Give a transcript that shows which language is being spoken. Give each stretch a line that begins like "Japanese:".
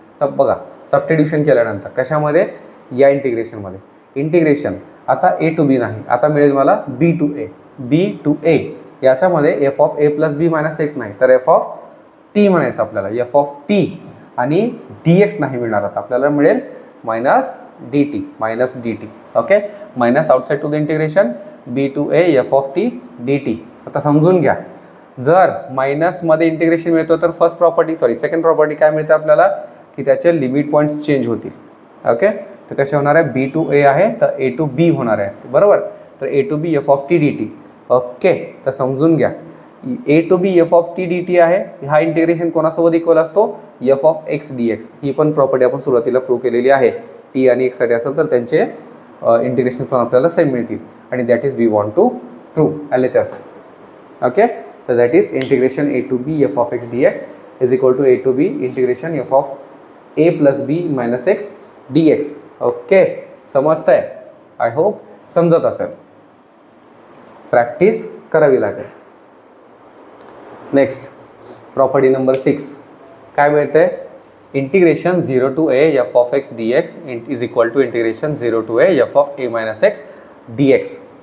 Marathi: तर बघा सबस्टिट्यूशन केल्यानंतर कशामध्ये, या इंटिग्रेशनमध्ये, इंटिग्रेशन आता ए टू बी नाही, आता मिळेल मला बी टू ए. बी टू ए याच्यामध्ये F of A plus B minus x नाही, तर एफ ऑफ टी म्हणायचं आपल्याला, एफ ऑफ टी, आणि डी एक्स नाही मिळणार. आता आपल्याला मिळेल minus D T, minus D T.
English: Okay, minus outside to the integration b to a f of t d t.
Marathi: आता समजून घ्या, जर मायनसमध्ये इंटिग्रेशन मिळतो तर सेकंड प्रॉपर्टी काय मिळते आपल्याला, की त्याचे लिमिट पॉईंट्स चेंज होतील. ओके, तर कसे होणार आहे, बी टू ए आहे तर ए टू बी होणार आहे, बरोबर. तर ए to be F of T D T. Okay, तर समजून घ्या, ए to be F of T D T आहे, हा इंटिग्रेशन कोणासोबत इक्वल असतो, F of x D x. ही पण प्रॉपर्टी आपण सुरुवातीला प्रूव्ह केलेली आहे. टी आणि एक्ससाठी असेल तर त्यांचे इंटिग्रेशन पण आपल्याला सेम मिळतील, आणि
English: That is we want to prove LHS. Okay, तर that is integration a to b f of x d x is equal to a to b integration f of a plus b minus x d x.
Marathi: Okay, समजतं आहे,
English: I hope
Marathi: समजत असेल, practice करावी लागेल.
English: next property number 6
Marathi: काय मिळते,
English: Integration 0 to a f of x d x is equal to integration 0 to a f of a minus x d x.